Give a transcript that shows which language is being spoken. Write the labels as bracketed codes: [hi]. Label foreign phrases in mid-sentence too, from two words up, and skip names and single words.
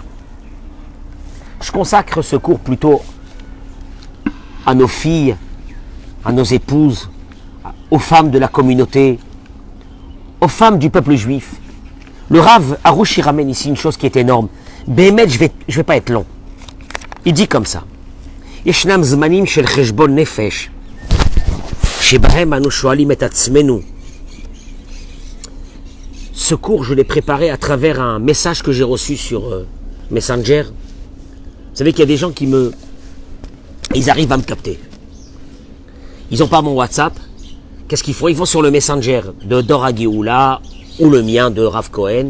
[fr] Je consacre ce cours plutôt à nos filles, à nos épouses, aux femmes de la communauté, aux femmes du peuple juif. Le Rav Arush il ramène ici une chose qui est énorme. Béhémet, je vais pas être long. Il dit comme ça. [he] ישנם זמנים של חשבון נפש, שבהם אנו שואלים את עצמנו. [fr] Ce cours, je l'ai préparé à travers un message que j'ai reçu sur Messenger. Vous savez qu'il y a des gens ils arrivent à me capter. Ils n'ont pas mon WhatsApp. Qu'est-ce qu'ils font? Ils vont sur le Messenger de Dora Geoula ou le mien de Rav Cohen.